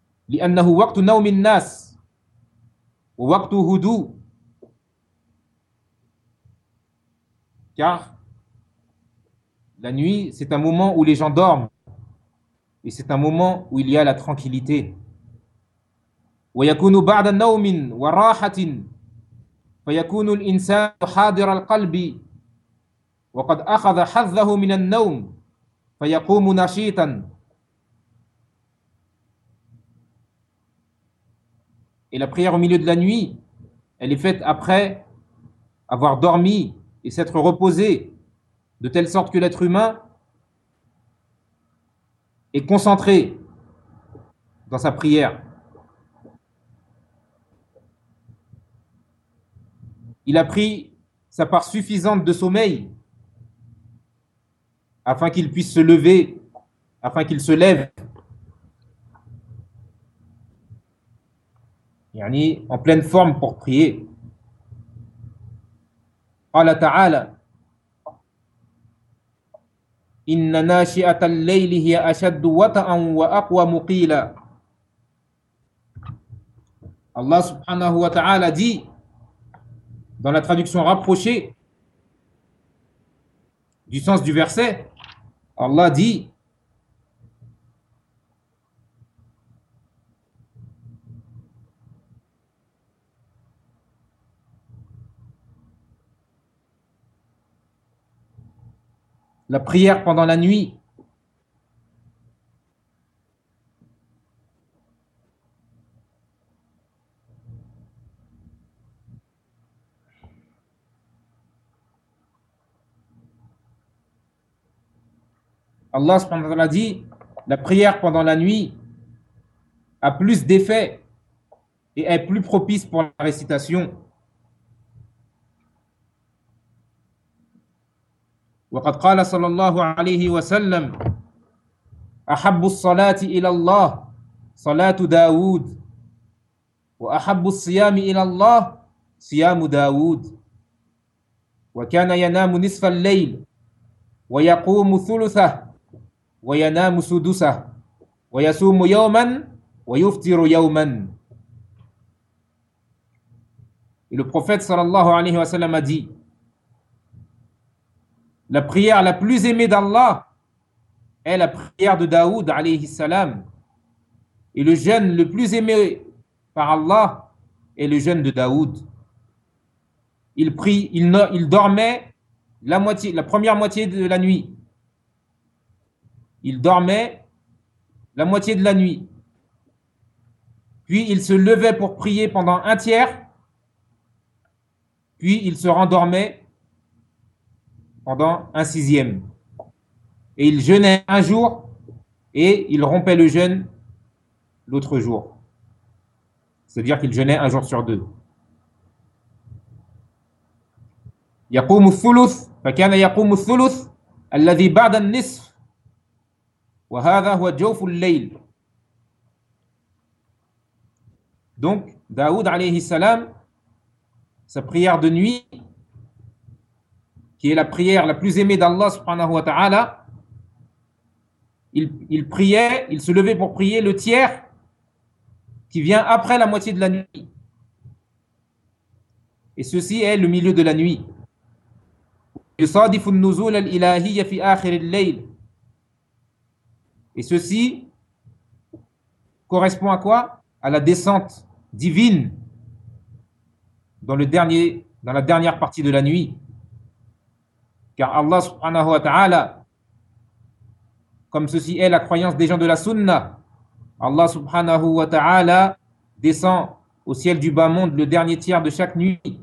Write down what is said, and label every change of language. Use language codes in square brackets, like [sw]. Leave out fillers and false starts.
[ar] لِأَنَّهُ وَقْتُ نَوْمِ النَّاسِ وَوَقْتُ هُدُو. [fr] Car la nuit, c'est un moment où les gens dorment et c'est un moment où il y a la tranquillité. [ar] ويكون بعد نوم وراحة فيكون الإنسان حاضر القلب وقد أخذ حظه من النوم فيقوم نشيطا. [fr] Et la prière au milieu de la nuit, elle est faite après avoir dormi et s'être reposé, de telle sorte que l'être humain est concentré dans sa prière. Il a pris sa part suffisante de sommeil afin qu'il puisse se lever, afin qu'il se lève. يعني en pleine forme pour prier. [ar] قال تعالى إن ناشئة الليل هي أشد وطئا وأقوى مقيلا. [fr] Allah subhanahu wa ta'ala dit dans la traduction rapprochée du sens du verset, Allah dit la prière pendant la nuit Allah subhanahu wa ta'ala dit la prière pendant la nuit a plus d'effet et est plus propice pour la récitation. [ar] وقد قال صلى الله عليه وسلم أحب الصلاة إلى الله صلاة داود وأحب الصيام إلى الله صيام داود وكان ينام نصف الليل ويقوم ثلثه وينام سدسه ويصوم يوما ويفطر يوما. [fr] Et le prophète [ar] صلى الله عليه وسلم [fr] a dit: la prière la plus aimée d'Allah est la prière de Daoud alayhi salam. Et le jeûne le plus aimé par Allah est le jeûne de Daoud. Il prie, il dormait la première moitié de la nuit. Il dormait la moitié de la nuit. Puis il se levait pour prier pendant un tiers. Puis il se rendormait pendant un sixième. Et il jeûnait un jour et il rompait le jeûne l'autre jour. C'est-à-dire qu'il jeûnait un jour sur deux. [ar] يقوم الثلث فكان يقوم الثلث الذي بعد النصف وهذا هو جوف الليل. [fr] Donc Daoud alayhi salam, sa prière de nuit qui est la prière la plus aimée d'Allah subhanahu wa ta'ala, il priait, il se levait pour prier le tiers qui vient après la moitié de la nuit. Et ceci est le milieu de la nuit. [ar] يصادف النزول الإلهي في آخر الليل. [fr] Et ceci correspond à quoi? À la descente divine dans la dernière partie de la nuit. Car Allah subhanahu wa ta'ala, comme ceci est la croyance des gens de la sunna, Allah subhanahu wa ta'ala descend au ciel du bas monde le dernier tiers de chaque nuit.